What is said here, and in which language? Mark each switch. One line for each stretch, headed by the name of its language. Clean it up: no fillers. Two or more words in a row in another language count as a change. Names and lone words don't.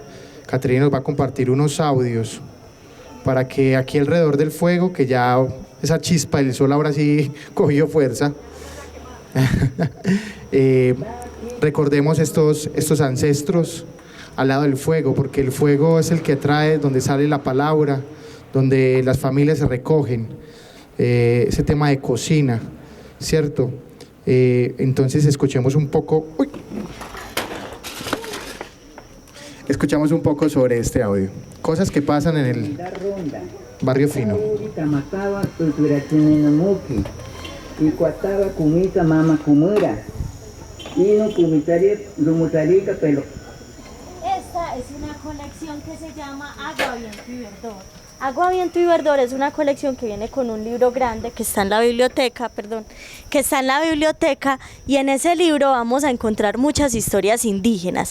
Spanish: Caterina nos va a compartir unos audios para que aquí alrededor del fuego, que ya esa chispa del sol ahora sí cogió fuerza, recordemos estos ancestros al lado del fuego, porque el fuego es el que trae, donde sale la palabra, donde las familias se recogen, ese tema de cocina, ¿cierto? Entonces escuchemos un poco, escuchamos un poco sobre este audio, cosas que pasan en el barrio fino. Y cuataba kumita mama kumura y no kumitaría lumutarica pelo. Esta es una colección que se llama Agua, Viento y Verdor. Agua, Viento y Verdor es una colección que viene con un libro grande que está en la biblioteca, y en ese libro vamos a encontrar muchas historias indígenas.